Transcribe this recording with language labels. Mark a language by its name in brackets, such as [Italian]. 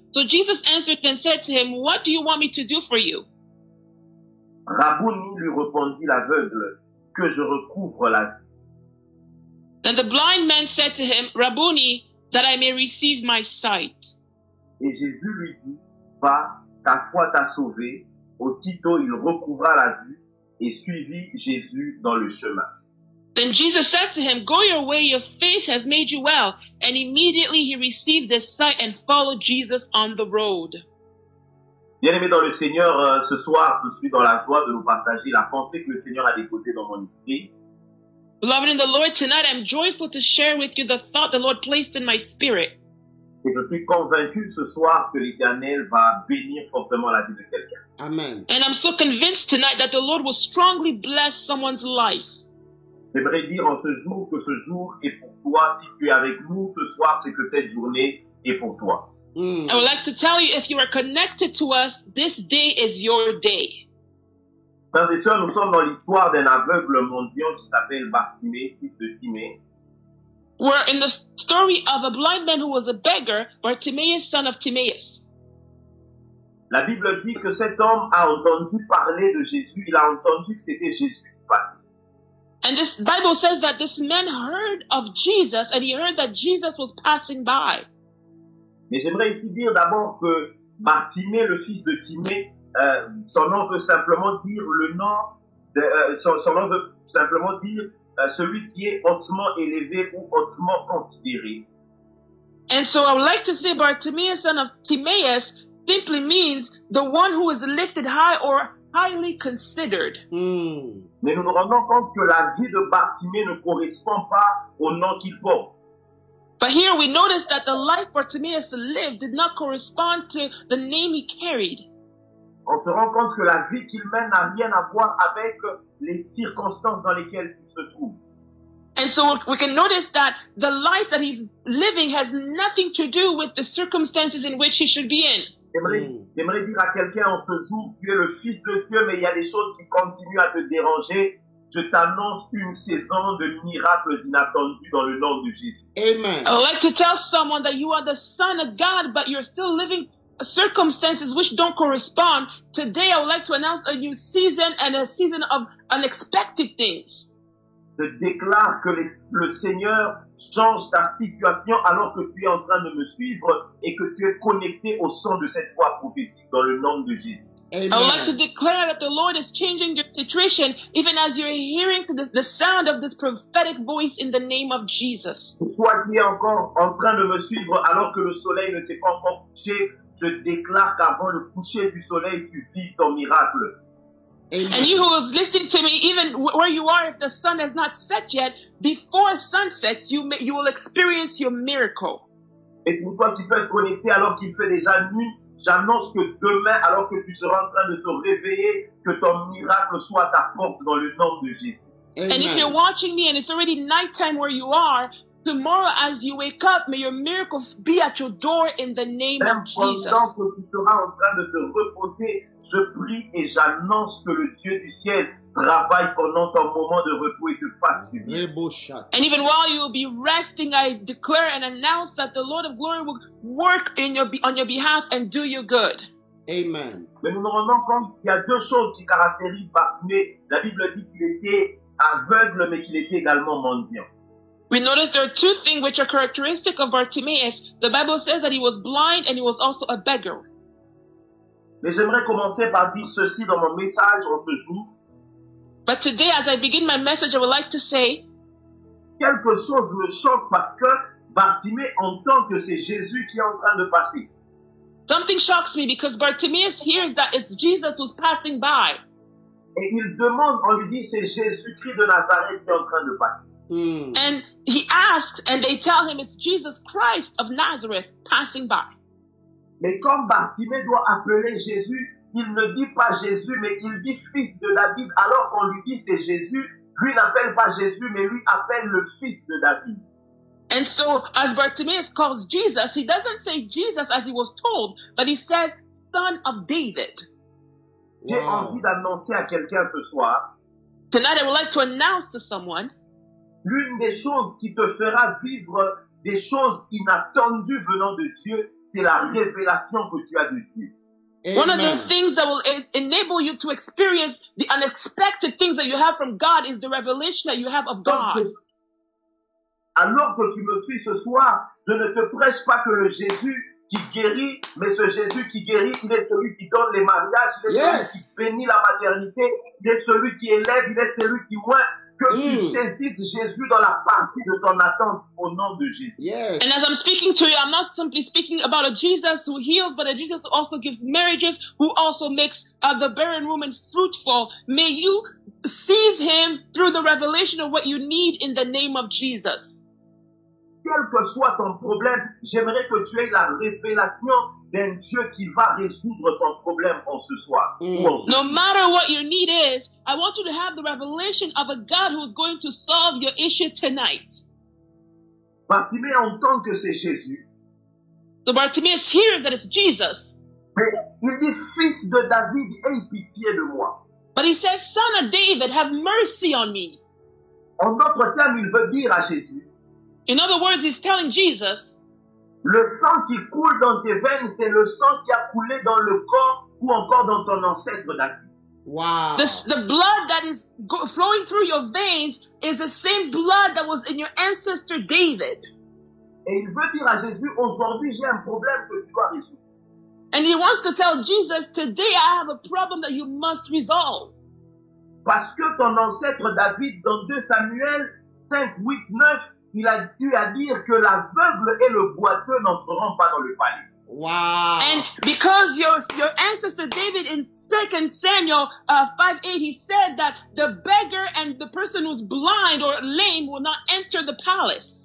[English] So Jesus answered and said to him, What do you want me to do for you? [French] Rabouni, lui répondit l'aveugle, que je recouvre la vue. [English] Then the blind man said to him, Rabboni, that I may receive my sight. [French] Et Jésus lui dit, va, ta foi t'a sauvé. Aussitôt il recouvra la vue et suivit Jésus dans le chemin. [English] Then Jesus said to him, Go your way, your faith has made you well. And immediately he received his sight and followed Jesus on the road. [French] Bien-aimé dans le Seigneur, ce soir, je suis dans la joie de vous partager la pensée que le Seigneur a déposée dans mon esprit. [English] Beloved in the Lord, tonight I'm joyful to share with you the thought the Lord placed in my spirit. [French] Et je suis convaincu ce soir que l'Éternel va bénir fortement la vie de quelqu'un. Amen. [English] And I'm so convinced tonight that the Lord will strongly bless someone's life. [French] J'aimerais dire en ce jour que ce jour est pour toi. Si tu es avec nous ce soir, c'est que cette journée est pour toi. [English] I would like to tell you, if you are connected to us, this day is your day. [French] Frères et sœurs, nous sommes dans l'histoire d'un aveugle mendiant qui s'appelle Bartimée, fils de Timée. [English] We're in the story of a blind man who was a beggar, Bartimaeus, son of Timaeus. [French] La Bible dit que cet homme a entendu parler de Jésus. Il a entendu que c'était Jésus qui passait. [English] And this Bible says that this man heard of Jesus, and he heard that Jesus was passing by. [French] Mais j'aimerais ici dire d'abord que Bartimée, le fils de Timée, son nom veut simplement dire le nom, son nom veut simplement dire celui qui est hautement élevé ou hautement considéré. [English] And so I would like to say Bartimaeus, son of Timaeus, simply means the one who is lifted high or highly considered. [French] Mais nous nous rendons compte que la vie de Bartimée ne correspond pas au nom qu'il porte. [English] But here we notice that the life Bartimaeus lived did not correspond to the name he carried. [French] On se rend compte que la vie qu'il mène n'a rien à voir avec les circonstances dans lesquelles il se trouve. [English] And so we can notice that the life that he's living has nothing to do with the circumstances in which he should be in. [French] J'aimerais dire à quelqu'un en ce jour, tu es le fils de Dieu, mais il y a des choses qui continuent à te déranger. Je t'annonce une saison de miracles inattendus dans le nom de Jésus. Amen. [English] I would like to tell someone that you are the son of God, but you're still living circumstances which don't correspond, today I would like to announce a new season and a season of unexpected things. [French] Je déclare que le Seigneur change ta situation alors que tu es en train de me suivre et que tu es connecté au son de cette voix prophétique dans le nom de Jésus. [English] Amen. I would like to declare that the Lord is changing your situation even as you're hearing the sound of this prophetic voice in the name of Jesus. [French] Toi qui es encore en train de me suivre alors que le soleil ne s'est pas encore couché, je déclare qu'avant le coucher du soleil, tu vis ton miracle. Amen. [English] And you who is listening to me, even where you are, if the sun has not set yet, before sunset, you will experience your miracle. [French] Et pour toi qui peux être connecté alors qu'il fait déjà nuit, j'annonce que demain, alors que tu seras en train de te réveiller, que ton miracle soit à ta porte dans le nom de Jésus. Amen. [English] And if you're watching me and it's already nighttime where you are, tomorrow as you wake up, may your miracles be at your door in the name of Jesus. [French] Pendant que tu seras en train de te reposer, je prie et j'annonce que le Dieu du ciel travaille pendant ton moment de repos et te fasse du bien. [English] And even while you will be resting, I declare and announce that the Lord of glory will work on your behalf and do you good. Amen. [French] Mais nous nous rendons compte qu'il y a deux choses qui caractérisent Bartimée. La Bible dit qu'il était aveugle, mais qu'il était également mendiant. [English] We notice there are two things which are characteristic of Bartimaeus. The Bible says that he was blind and he was also a beggar. [French] Mais j'aimerais commencer par dire ceci dans mon message en ce jour. [English] But today, as I begin my message, I would like to say, [French] quelque chose me choque parce que Bartimée entend que c'est Jésus qui est en train de passer. [English] Something shocks me because Bartimaeus hears that it's Jesus who's passing by. [French] Et il demande, on lui dit, c'est Jésus-Christ de Nazareth qui est en train de passer. [English] And he asks, and they tell him it's Jesus Christ of Nazareth passing by. [French] Mais comme Bartimée doit appeler Jésus, il ne dit pas Jésus, mais il dit fils de David, alors qu'on lui dit c'est Jésus. Lui n'appelle pas Jésus, mais lui appelle le fils de David. [English] And so, as Bartimaeus calls Jesus, he doesn't say Jesus as he was told, but he says son of David. [French] J'ai envie d'annoncer à quelqu'un ce soir. [English] Tonight I would like to announce to someone. [French] L'une des choses qui te fera vivre des choses inattendues venant de Dieu, c'est la révélation que tu as de Dieu. Amen. [English] One of the things that will enable you to experience the unexpected things that you have from God is the revelation that you have of God. [French] Alors que tu me suis ce soir, je ne te prêche pas que le Jésus qui guérit, mais ce Jésus qui guérit, il est celui qui donne les mariages, il est celui qui bénit la maternité, il est celui qui élève, il est celui qui moint. Que tu saisisses Jésus dans la partie de ton attente au nom de Jésus. [English] Yes. And as I'm speaking to you, I'm not simply speaking about a Jesus who heals, but a Jesus who also gives marriages, who also makes the barren woman fruitful. May you seize him through the revelation of what you need in the name of Jesus. [French] Quel que soit ton problème, j'aimerais que tu aies la révélation d'un Dieu qui va résoudre ton problème en ce soir. [English] No matter what your need is, I want you to have the revelation of a God who is going to solve your issue tonight. [French] Bartimée entend que c'est Jésus. [English] So Bartimaeus hears that it's Jesus. [French] Mais il dit, fils de David, aie pitié de moi. [English] But he says, son of David, have mercy on me. [French] En d'autres termes, il veut dire à Jésus. [English] In other words, he's telling Jesus, [French] le sang qui coule dans tes veines, c'est le sang qui a coulé dans le corps ou encore dans ton ancêtre David. Wow. [English] The blood that is flowing through your veins is the same blood that was in your ancestor David. [French] Et il veut dire à Jésus, aujourd'hui j'ai un problème que tu dois résoudre. [English] And he wants to tell Jesus, today I have a problem that you must resolve. [French] Parce que ton ancêtre David, dans 2 Samuel 5, 8, 9, il a dû à dire que l'aveugle et le boiteux n'entreront pas dans le palais. Wow. [English] And because your ancestor David in 2 Samuel 5:8, he said that the beggar and the person who's blind or lame will not enter the palace.